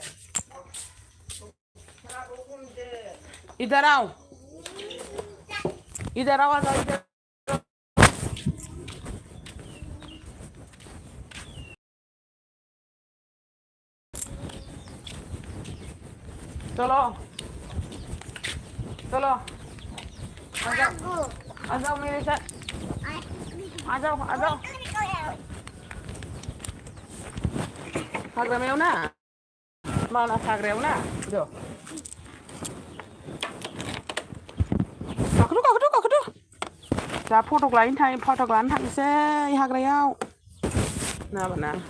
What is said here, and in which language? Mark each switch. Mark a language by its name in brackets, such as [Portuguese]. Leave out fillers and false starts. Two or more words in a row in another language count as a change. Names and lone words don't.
[Hindi] इधर आओ इधर आओ इधर चलो चलो आ जाओ मेरे साथ आ जाओ [Bodo] हाग्रामायाव ना मानास हाग्रायाव ना गाखोथ' जा फटक लानो थांसै हाग्रायाव नाबाना